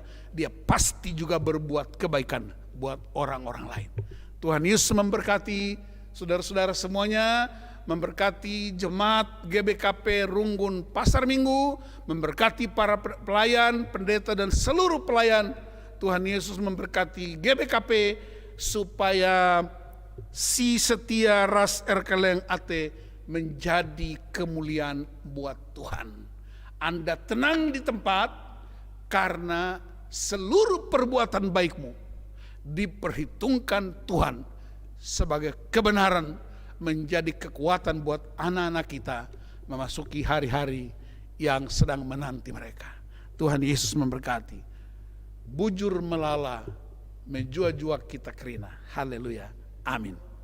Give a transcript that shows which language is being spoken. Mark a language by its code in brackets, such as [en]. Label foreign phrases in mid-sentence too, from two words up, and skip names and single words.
[id] Dia pasti juga berbuat kebaikan buat orang-orang lain. Tuhan Yesus memberkati saudara-saudara semuanya, memberkati jemaat GBKP Runggun Pasar Minggu, memberkati para pelayan, pendeta dan seluruh pelayan. Tuhan Yesus memberkati GBKP supaya [btx] si setia ras erkeleng ate [id] menjadi kemuliaan buat Tuhan. Anda tenang di tempat karena seluruh perbuatan baikmu diperhitungkan Tuhan sebagai kebenaran, menjadi kekuatan buat anak-anak kita memasuki hari-hari yang sedang menanti mereka. Tuhan Yesus memberkati. [btx] Bujur melala, menjua-jua kita kerina. [id] Haleluya. Amin.